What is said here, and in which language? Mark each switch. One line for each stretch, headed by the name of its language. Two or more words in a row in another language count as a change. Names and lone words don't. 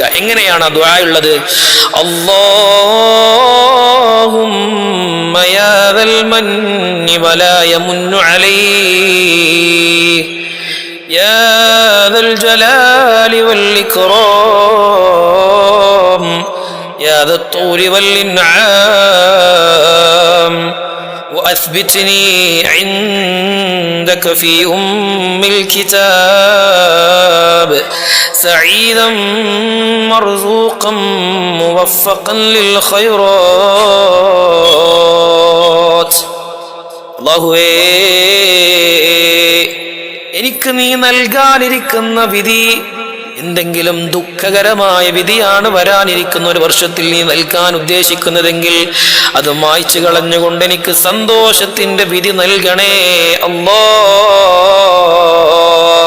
Malayalam: എങ്ങനെയാണ് ആ ദുആ ഉള്ളത്?
Arabic: اللهم يا ذا المن ولا يمن عليه يا ذا الجلال والإكرام يا ذا الطول والإنعام وأثبتني عندك في أم الكتاب سعيدا مرزوقا موفقا للخيرات الله
Malayalam: എനിക്ക് നീ നൽകാനിരിക്കുന്ന വിധി എന്തെങ്കിലും ദുഃഖകരമായ വിധിയാണ് വരാനിരിക്കുന്ന ഒരു വർഷത്തിൽ നീ നൽകാൻ ഉദ്ദേശിക്കുന്നതെങ്കിൽ അത് മായ്ച്ചു കളഞ്ഞുകൊണ്ട് എനിക്ക് സന്തോഷത്തിന്റെ വിധി നൽകണേ അല്ലാഹ്.